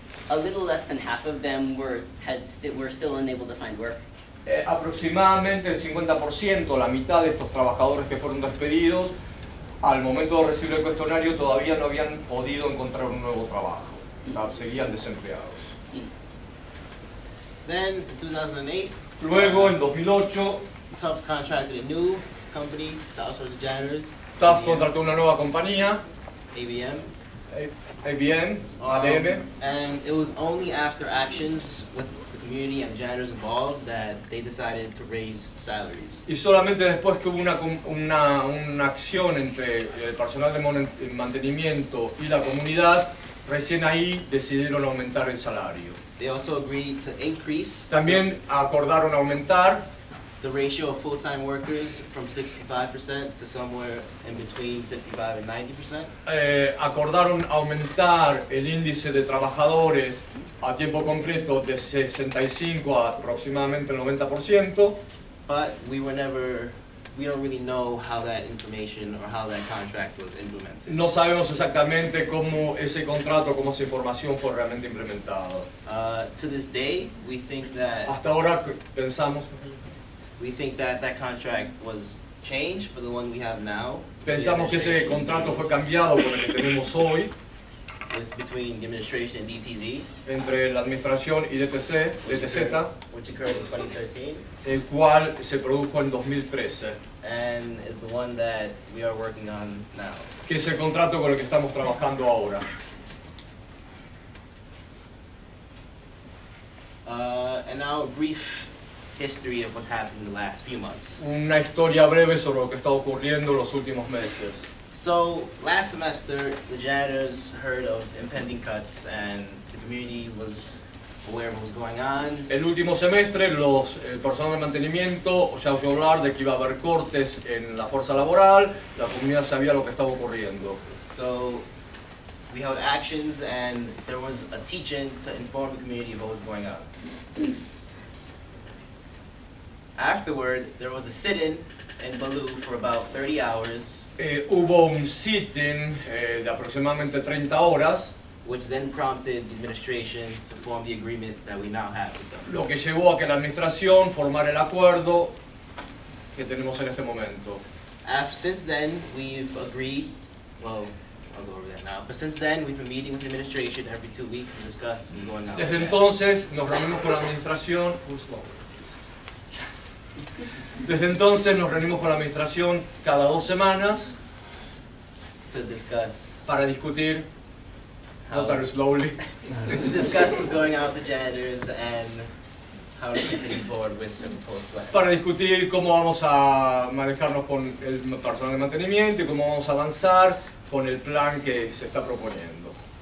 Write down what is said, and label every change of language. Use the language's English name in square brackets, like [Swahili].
[English] A little less than half of them were still unable to find work. [Spanish] Aproximadamente el 50%, la mitad de estos trabajadores que fueron despedidos, al momento de recibir el cuestionario todavía no habían podido encontrar un nuevo trabajo. Seguían desempleados. [English] Then, in 2008, [Spanish] Luego, en 2008, [English] Tufts contracted a new company to outsource the janitors. [Spanish] Tufts contrató una nueva compañía, ABM. ABM, ADM. [English] And it was only after actions with the community and janitors involved that they decided to raise salaries. [Spanish] Y solamente después que hubo una acción entre el personal de mantenimiento y la comunidad, recién ahí decidieron aumentar el salario. [English] They also agreed to increase [Spanish] También acordaron aumentar [English] the ratio of full-time workers from 65% to somewhere in between 65 and 90%. [Spanish] Acordaron aumentar el índice de trabajadores a tiempo completo de 65 a aproximadamente el 90%. [English] But we don't really know how that information or how that contract was implemented. [Spanish] No sabemos exactamente cómo ese contrato, cómo esa información fue realmente implementado. [English] To this day, we think that [Spanish] Hasta ahora pensamos, [English] that contract was changed for the one we have now. [Spanish] que ese contrato fue cambiado por el que tenemos hoy. [English] between the administration and DTZ, [Spanish] entre la administración y DTZ, [English] which occurred in 2013, [Spanish] el cual se produjo en 2013, [English] and is the one that we are working on now. [Spanish] que es el contrato con el que estamos trabajando ahora. [English] And now a brief history of what's happened in the last few months. [Spanish] Una historia breve sobre lo que está ocurriendo en los últimos meses. [English] So last semester, the janitors heard of impending cuts, and the community was aware of what was going on. [Spanish] El último semestre, el personal de mantenimiento ya oyó hablar de que iba a haber cortes en la fuerza laboral, la comunidad sabía lo que estaba ocurriendo. [English] So we held actions, and there was a teach-in to inform the community of what was going on. Afterward, there was a sit-in in Baloo for about 30 hours, [Spanish] Hubo un sit-in de aproximadamente 30 horas, [English] which then prompted the administration to form the agreement that we now have with them. [Spanish] lo que llevó a que la administración formara el acuerdo que tenemos en este momento. [English] Since then, we've agreed, well, I'll go over that now, but since then, we've been meeting with the administration every 2 weeks to discuss what's been going on. [Spanish] Desde entonces nos reunimos con la administración. Desde entonces nos reunimos con la administración cada 2 semanas [English] To discuss [Spanish] para discutir, [English] how, not very slowly, to discuss what's going on with the janitors and how to continue forward with the proposed plan. [Spanish] para discutir cómo vamos a manejarnos con el personal de mantenimiento y cómo vamos a avanzar con el plan que se está proponiendo.